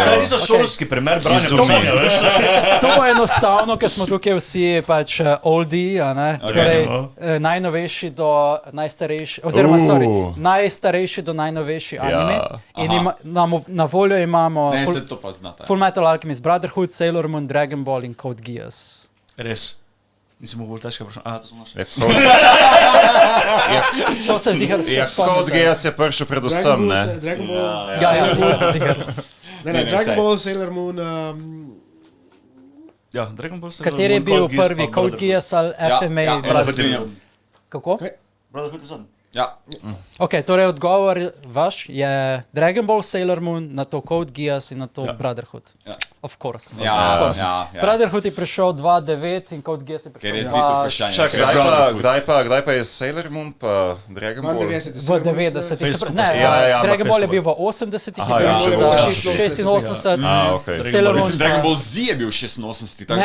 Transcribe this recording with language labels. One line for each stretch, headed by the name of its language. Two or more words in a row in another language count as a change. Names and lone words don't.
Slovenian: to je tisto šolski primer branja Izumljen. vprašanja, veš. To je enostavno, ker smo tukaj vsi pač oldie, a ne? Okay. Torej, No. najnovejši do najstarejši, oziroma najstarejši do najnovejši anime. In na voljo imamo Ne, se to pa znata. Full Metal Alchemist Brotherhood, Sailor Moon, Dragon Ball in Code Geass. Res. Nisem mogel bolj težko vprašanje. To sem našel. To se zdi, Ja, Code Geass je prišel predvsem, ne? Dragon Ball. Ja, ziher. Ne, Dragon saj. Ball, Sailor Moon. Ja, Dragon Ball se Kateri je bil prvi, Code Geass ali FMA? ja, Brotherhood? se strinjam. Kako? Brotherhood je zadnji. Ja. Ok, torej odgovor vaš je Dragon Ball, Sailor Moon, na to Code Geass in na to Brotherhood. Ja.
English: Of course.
Slovenian: Ja,
English: Of course.
Slovenian: ja. Brotherhood je prišel 2.9 in Code Geass je prišel Ker je zvito vprašanje. Čak, Ker je Brotherhood. kdaj pa je Sailor Moon pa Dragon Ball? 92. V 90-ih. Facebook Ne, ja, Dragon ampak Ball je Facebook. bil v 80-ih, Aha, je ja, bil se v bo, ja. 86. A, okej. Sailor Moon. Mislim, Dragon Ball Z je bil 86, tako